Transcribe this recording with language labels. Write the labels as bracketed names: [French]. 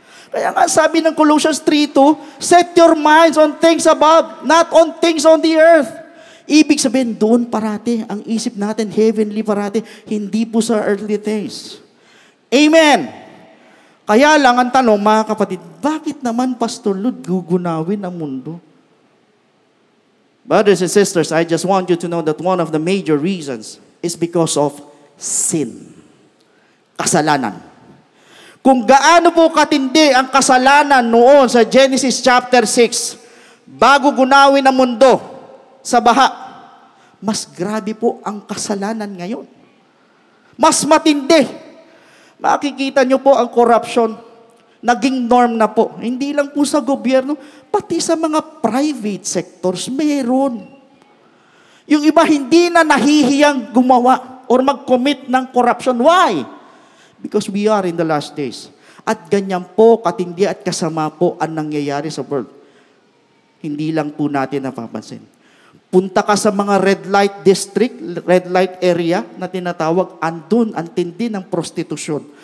[Filipino] Kaya nga sabi ng [English] Colossians 3:2, set your minds on things above, not on things on the earth. [Filipino] Ibig sabihin, doon parati, ang isip natin, heavenly parati, hindi po sa earthly things. Amen. Kaya lang ang tanong, mga kapatid, bakit naman, Pastor Lud, gugunawin ang mundo? [English] Brothers and sisters, I just want you to know that one of the major reasons is because of sin. [Filipino] Kasalanan. Kung gaano po katindi ang kasalanan noon sa Genesis chapter 6, bago gunawin ang mundo sa baha, mas grabe po ang kasalanan ngayon. Mas matindi. Makikita nyo po ang corruption. Naging norm na po. Hindi lang po sa gobyerno, pati sa mga private sectors, mayroon. Yung iba hindi na nahihiyang gumawa or mag-commit ng corruption. [English] Why? Because we are in the last days. [Filipino] At ganyan po, katindi at kasama po ang nangyayari sa world. Hindi lang po natin napapansin. Punta ka sa mga red light district, red light area na tinatawag, andun ang tindi ng prostitusyon.